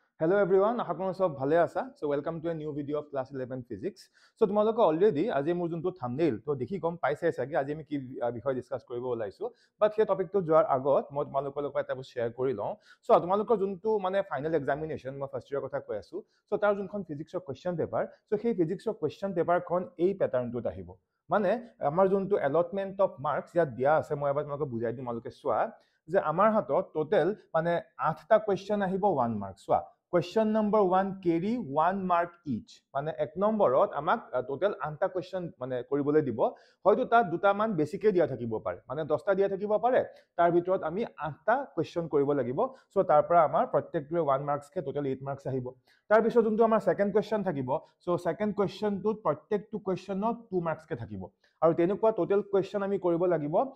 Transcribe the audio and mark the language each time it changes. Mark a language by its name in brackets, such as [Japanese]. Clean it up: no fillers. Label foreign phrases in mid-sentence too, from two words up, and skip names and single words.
[English] Hello everyone, [Assamese] আপোনালোক সব ভালে আছা? [English] So welcome to a new video of class 11 physics. [Assamese] So তোমালোক already আজি মোৰ যোনটো thumbnail তো দেখি গম পাইছে চাগে আজি আমি কি বিষয় ডিসকাস কৰিব ওলাইছো বাট সেই টপিকটো যোৱাৰ আগত মই তোমালোকৰ লগত এটা শেয়াৰ কৰি লওঁ সো তোমালোকৰ যোনটো মানে [English] final examination [Assamese] মই ফাৰ্ষ্ট ইয়াৰ কথা কৈ আছো সো তাৰ যোনখন ফিজিক্সৰ [English] question paper [Assamese] সো সেই ফিজিক্সৰ কোৱেশ্চন পেপাৰখন এই প্যাটাৰ্নটোত আহিব মানে আমাৰ যোনটো [English] allotment of marks [Assamese] ইয়াত দিয়া আছে মই এবাৰ তোমালোকক বুজাই দিম তোমালোকে চোৱা যে আমাৰ হাতত টোটাল মানে 8টা কোৱেশ্চন আহিব 1 মাৰ্ক চোৱা [English] Question number 1 carry 1 mark each [Assamese] মানে এক নম্বৰত আমাক টোটাল 8টা কোৱেশ্চন মানে কৰিবলৈ দিব হয়তো তাত দুটা মান বেছিকে দিয়া থাকিব পাৰে মানে 10টা দিয়া থাকিব পাৰে তাৰ ভিতৰত আমি 8টা কোৱেশ্চন কৰিব লাগিব সো তাৰ পৰা আমাৰ প্ৰত্যেকটোৱে 1 মাৰ্কস কে [English] total 8 marks [Assamese] আহিব তাৰ পিছত যোনটো আমাৰ [English] second question [Assamese] থাকিব সো সেকেন্ড কোৱেশ্চনটোত প্ৰত্যেকটো কোৱেশ্চনত 2 মাৰ্কস কে থাকিব আৰু তেনেকুৱা [English] total question [Assamese] আমি কৰিব লাগিব